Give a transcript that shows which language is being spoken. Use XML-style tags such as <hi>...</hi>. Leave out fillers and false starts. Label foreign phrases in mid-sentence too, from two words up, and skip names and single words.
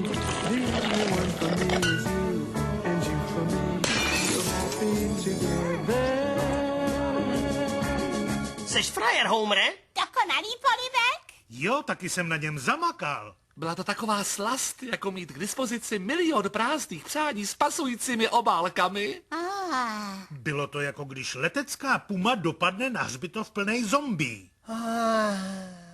<en>The only one for me is you, and you for me. So happy together.</en> <cs>Seš frajer, Homere? Dokonalý polibek? Jo, taky jsem na něm zamakal. Byla to taková slast, jako mít k dispozici milion prázdných přání s pasujícími obálkami. Bylo to jako když letecká puma dopadne na hřbitov plnej zombí.</cs>